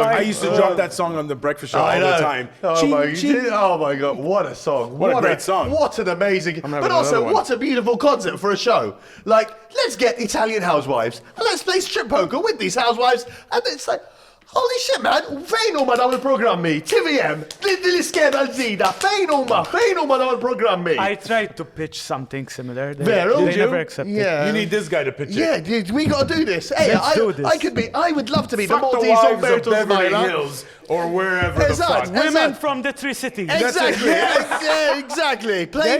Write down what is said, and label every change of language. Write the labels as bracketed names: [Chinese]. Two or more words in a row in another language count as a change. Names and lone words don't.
[English] I used to drop that song on the breakfast show all I know. the time. Oh, Chin, my, chin. oh my God, what a song. What a great song. What an amazing, having but also another one. what a beautiful concept for a show. Like, let's get Italian housewives and let's play strip poker with these housewives. And it's like, holy shit, man, [Maltese] fej huma dawn il-programmi, TVM, l-iskeda l-ġdida, fejn huma dawn il-programmi. [English] I tried to pitch something similar. Vero? They Did never you? accepted. Yeah. You need this guy to pitch it. Yeah, dude, we gotta do this. Hey, Let's do this. I would love to be Fuck the the Maltese wives of Umberto Beverly Smiler. Hills or wherever the Exact. fuck. Women Exact. from the three cities. Exactly. Yeah, exactly. Playing